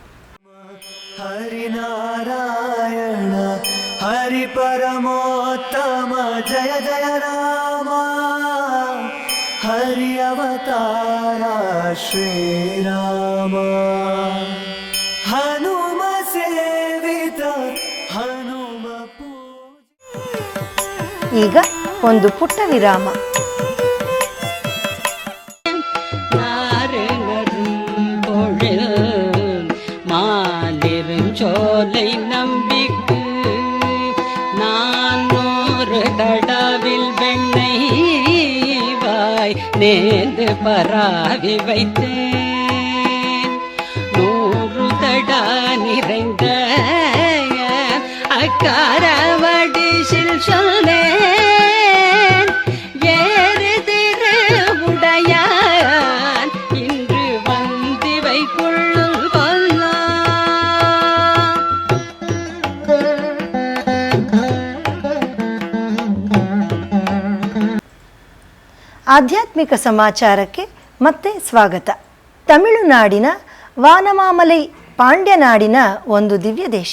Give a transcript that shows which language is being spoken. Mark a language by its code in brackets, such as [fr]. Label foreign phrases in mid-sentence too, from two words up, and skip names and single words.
[kn] ಹರಿನಾರಾಯಣ ಹರಿ ಪರಮೋತ್ತಮ ಜಯ ಜಯ ರಾಮ, ಹರಿ ಅವತಾರ ಶ್ರೀರಾಮ, ಹನುಮ ಸೇವಿತ ಹನುಮ ಪೂಜೆ. ಈಗ ಒಂದು ಪುಟ್ಟ ವಿರಾಮ. [ta] சோலை நம்பிக்கு நானோரு தடவில் வெண்ணெய் வாய் நேர்ந்து பராவி வைத்தேன். 100 தடா நிறைந்த அக்காரவடிசில் சொன்னேன். ஏறு திரு உடையான் இன்று வந்திவை கொள்ளும் கொல்லா. [kn] ಆಧ್ಯಾತ್ಮಿಕ ಸಮಾಚಾರಕ್ಕೆ ಮತ್ತೆ ಸ್ವಾಗತ. ತಮಿಳುನಾಡಿನ ವಾನಮಾಮಲೈ ಪಾಂಡ್ಯನಾಡಿನ ಒಂದು ದಿವ್ಯ ದೇಶ.